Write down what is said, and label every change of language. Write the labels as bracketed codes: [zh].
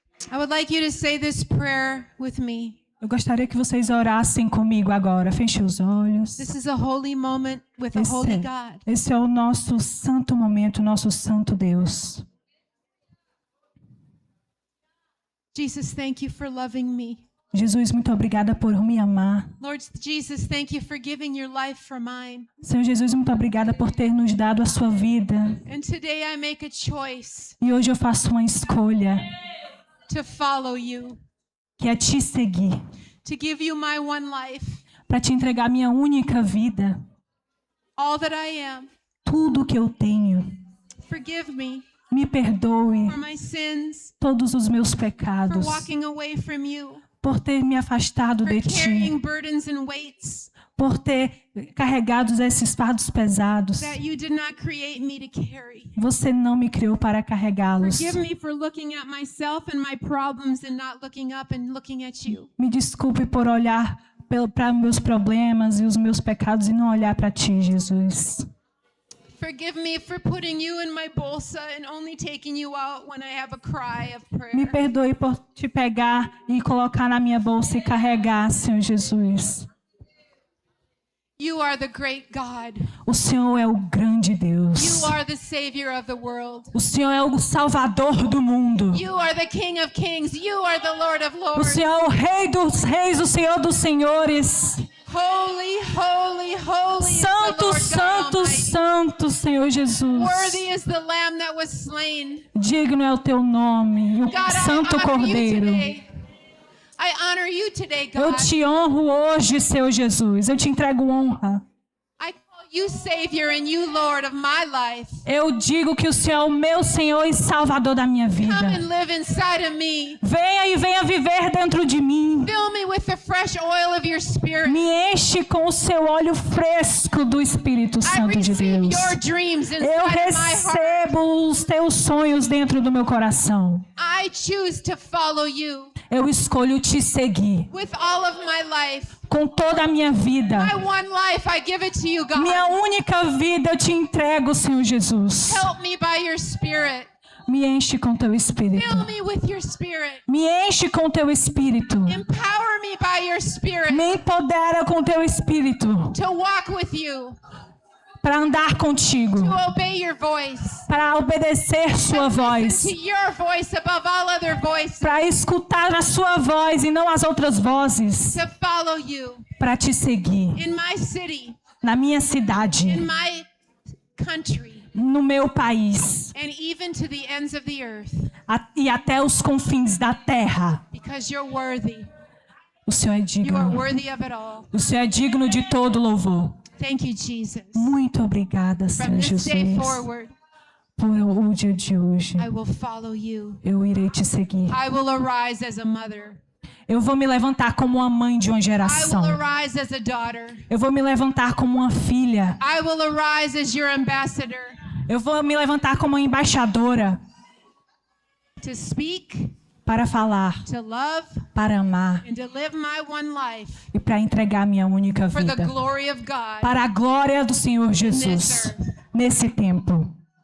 [en] I would like you to say this prayer with me. [pt] Eu gostaria que vocês orassem comigo agora. Feche os olhos. [en] This is a holy moment with a holy God. [pt] Esse é o nosso santo momento, nosso santo Deus. [en] Jesus, thank you for loving me. [pt] Jesus, muito obrigada por me amar. [en] Lord Jesus, thank you for giving your life for mine. [pt] Senhor Jesus, muito obrigada por ter nos dado a sua vida. [en] And today I make a choice [pt] E hoje eu faço uma escolha, [en] to follow you, [pt] que é te seguir, [en] to give you my one life, [pt] para te entregar minha única vida, [en] all that I am. [pt] tudo que eu tenho. [en] Forgive me [pt] Me perdoe [en] for my sins, [pt] todos os meus [en] for [pt] pecados, [en] walking away from you, [pt] por ter me afastado [en] for [pt] de ti, [en] carrying burdens and weights [pt] por ter carregado esses fardos pesados. [en] that you did not create me to carry. [pt] Você não me criou para carregá-los. [en] Forgive me for looking at myself and my problems and not looking up and looking at you. [pt] Me desculpe por olhar para meus problemas e os meus pecados e não olhar para ti, Jesus. [en] Forgive me for putting you in my bolsa and only taking you out when I have a cry of [pt] Me [en] prayer. [pt] perdoe por te pegar e colocar na minha bolsa e carregar, Senhor Jesus. [en] You are the great God. [pt] O Senhor é o grande Deus. [en] You are the Savior of the world. [pt] O Senhor é o Salvador do mundo. [en] You are the King of Kings. You are the Lord of [pt] O [en] Lords. [pt] Senhor é o Rei dos Reis, o Senhor dos Senhores. [en] Holy, holy, holy is the [pt] Santo, [en] Lord God [pt] santo, [en] Almighty. [pt] santo, Senhor Jesus. [en] Worthy is the Lamb that was slain. [pt] Digno é o teu nome, o [en] God, I [pt] Santo [en] honor you [pt] Cordeiro. [en] today. I honor you today, [pt] Eu [en] God. [pt] te honro hoje, Senhor Jesus. Eu te entrego honra. [en] I call you Savior and you Lord of my life. [pt] Eu digo que o Senhor é o meu Senhor e Salvador da minha [en] Come [pt] vida. [en] and live inside of me. [pt] Venha e venha viver dentro de mim. [en] Fill me with the fresh oil of your Spirit. [pt] Me enche com o seu óleo fresco do Espírito [en] I [pt] Santo de [en] receive [pt] Deus. [en] your dreams [pt] Eu [en] inside of my heart. [pt] recebo os teus sonhos dentro do meu coração. [en] I choose to follow you [pt] Eu escolho te seguir [en] with all of my life. [pt] com toda a minha vida. [en] My one life, I give it to you, God. [pt] Minha única vida eu te entrego, Senhor Jesus. [en] Help me by your Spirit. [pt] Me enche com teu Espírito. [en] Fill me with your Spirit. [pt] Me enche com teu Espírito. [en] Empower me by your Spirit [pt] Me empodera com teu Espírito [en] to walk with you, [pt] para andar contigo, [en] to obey your voice, [pt] para obedecer sua voz, [en] to your voice above all other voices, [pt] para escutar a sua voz e não as outras vozes, [en] to follow you [pt] para te seguir [en] in my city, [pt] na minha [en] in [pt] cidade, [en] my country, [pt] no meu país [en] and even to the ends of the earth, [pt] e até os confins da terra. [en] because you're worthy. [pt] O Senhor é [en] You are [pt] digno. [en] worthy of it all. [pt] O Senhor é digno de todo louvor. [en] Thank you, Jesus. [pt] Muito obrigada, [en] From this day [pt] Jesus, [en] forward, [pt] por o dia de hoje. [en] I will follow you. [pt] Eu irei te seguir. [en] I will arise as a mother. [pt] Eu vou me levantar como uma mãe de uma [en] I [pt] geração. [en] will arise as a daughter. [pt] Eu vou me levantar como uma filha. [en] I will arise as your ambassador [pt] Eu vou me levantar como uma embaixadora [en] to speak, [pt] para falar, [en] to love, [pt] para amar [en] and to live my one life [pt] e para entregar minha única [en] for the [pt] vida [en] glory of God. [pt] para a glória do Senhor Jesus nesse tempo.